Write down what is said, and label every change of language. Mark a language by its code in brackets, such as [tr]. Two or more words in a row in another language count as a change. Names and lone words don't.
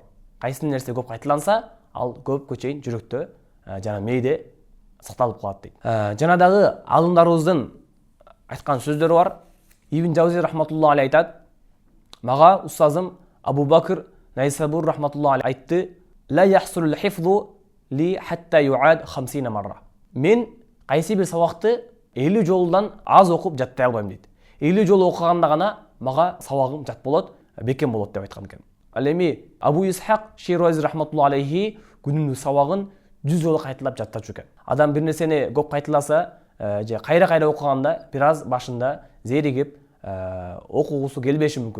[ky] Кайсы нерсе көп кайталанса, ал көпкө чейин жүрөктө жана мээде сакталып калат дейт. Жанадагы алымдарыбыздын айткан сөздөрү бар. Ибн Жаузи [ar] رحمة الله عليه [ky] айтат: "Мага устазым Абу Бакр Найсабур [ar] رحمة الله عليه [ky] айтты: [ar] "لا يحصل الحفظ لي حتى يعاد 50 مرة". [ky] Мен кайсы бир сабакты 50 жолдан аз окуп жаттай албайм дейт. 50 жолу окуганда гана мага сабагым жат болот, бекем болот деп айткан экен. Ал эми Абу Исхак Ширази [ar] رحمة الله عليه [ky] күнүнүн сабагын 100 жолу кайталап жаттачу экен. Адам бир нерсени көп кайталаса, же кайра окуганда бир аз башында зеригип, окугусу келбеши мүмкүн.